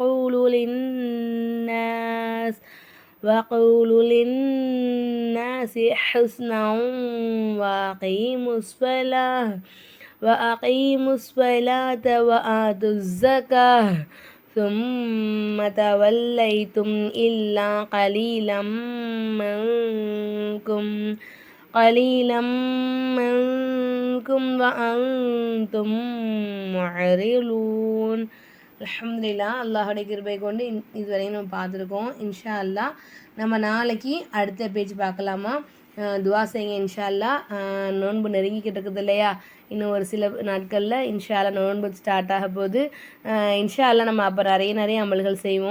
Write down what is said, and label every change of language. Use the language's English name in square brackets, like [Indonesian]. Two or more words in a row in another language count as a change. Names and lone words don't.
[Arabic] وقولوا للناس حسنا وأقيموا الصلاة وآتوا الزكاة ثم توليتم إلا قليلا منكم وأنتم معرضون. [Tamil] அல்ஹம்துலில்லாஹ், அல்லாஹுடைய கிருபை கொண்டு இதுவரையும் நம்ம பார்த்துருக்கோம். [Arabic] إن شاء الله [Tamil] நம்ம நாளைக்கு அடுத்த பேஜ் பார்க்கலாமா? துவா செய்யுங்க [Arabic] إن شاء الله. [Tamil] நோன்பு நெருங்கிக்கிட்டு இருக்குது இல்லையா? இன்னும் ஒரு சில நாட்களில் [Arabic] إن شاء الله [Tamil] நோன்பு ஸ்டார்ட் ஆக போகுது. [Arabic] إن شاء الله [Tamil] நம்ம அப்போ நிறைய அமல்கள் செய்வோம்.